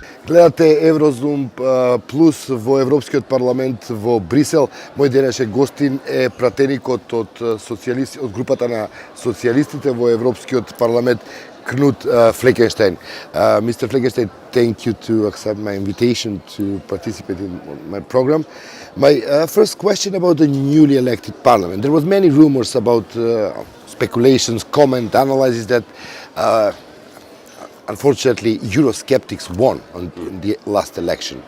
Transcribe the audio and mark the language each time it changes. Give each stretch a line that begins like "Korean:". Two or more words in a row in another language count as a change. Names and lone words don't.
Macedonian: Гледате Еврозум плус во Европскиот парламент во Брисел. Мој денешен гостин е пратеникот од групата на социјалистите во Европскиот парламент, Курт Флекенштајн.
English: Mr. Fleckenstein, thank you to accept my invitation to participate in my program. My first question about the newly elected parliament. There was many rumors about speculations, comment, analysis that unfortunately Eurosceptics won on the last election.